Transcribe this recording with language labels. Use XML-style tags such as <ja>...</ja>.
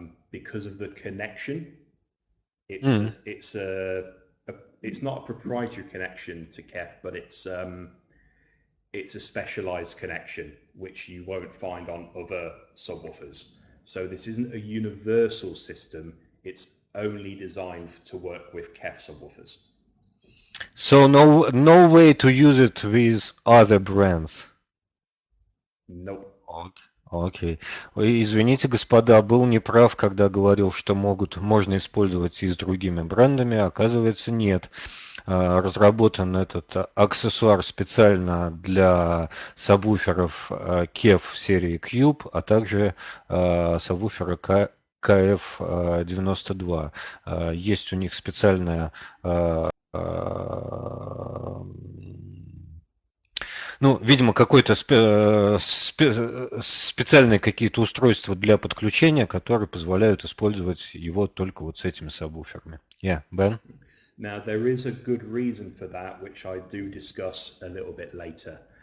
<en>Because of the connection. It's not a proprietary connection to KEF, but it's a specialized connection which you won't find on other subwoofers. So this isn't a universal system. It's only designed to work with KEF subwoofers. So no way to use it with other brands. Nope.</en> <ru>Окей. Извините, господа, был неправ, когда говорил, что можно использовать и с другими брендами, оказывается, нет. Разработан этот аксессуар специально для сабвуферов KEF серии Cube, а также сабвуфера KF92. Есть у них специальная видимо, какое-то специальные какие-то устройства для подключения, которые позволяют использовать его только вот с этими сабвуферами.</ru> <en>Ben? Now, there is a good reason for that, which I do discuss a little bit later.</en>